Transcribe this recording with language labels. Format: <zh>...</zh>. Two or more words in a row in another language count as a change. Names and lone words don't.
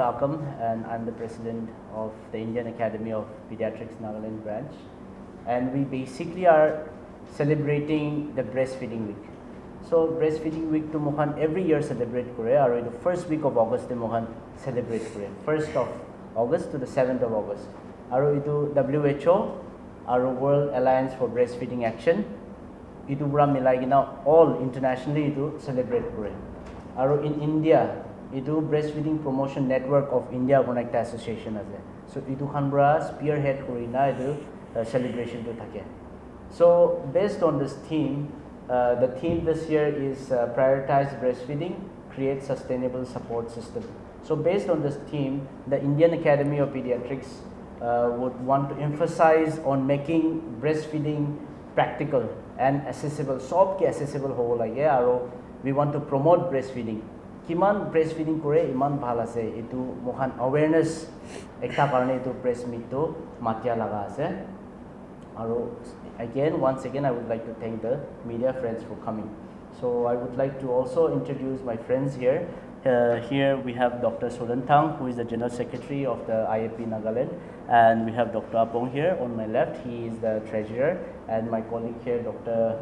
<en>Akam, and I'm the president of the Indian Academy of Pediatrics Nagaland branch. And we basically are celebrating the Breastfeeding Week.</en> <nag>So Breastfeeding Week to Mohan</nag> <en>every year</en> <nag>celebrate kore, or</nag> <en>the first week of August</en> <nag>de Mohan celebrate kore.</nag> <en>1st of August to the 7th of August.</en> <nag>Aro itu</nag> <en>WHO, our World Alliance for Breastfeeding Action,</en> <nag>itu pura milai gina</nag> <en>all internationally</en> <nag>itu celebrate kore. Aro in India, itu Breastfeeding Promotion Network of India</nag> <en>connect association</en> <nag>ase. So itu khan pura spearhead korina itu celebration to thake.</nag> <en>So based on this theme, the theme this year is prioritize breastfeeding, create sustainable support system. So based on this theme, the Indian Academy of Pediatrics would want to emphasize on making breastfeeding practical and accessible.</en> <nag>Sob ke accessible hobo lage aro</nag> <en>we want to promote breastfeeding.</en> <nag>Kiman breastfeeding kore iman bhal ase itu mohan awareness ekta karone itu press meet to matia laga ase.</nag> <en>Aro again once again I would like to thank the media friends for coming. So I would like to also introduce my friends here. Here we have Dr. Solantang, who is the General Secretary of the IAP Nagaland, and we have Dr. Apong here on my left. He is the Treasurer, and my colleague here, Dr.</en>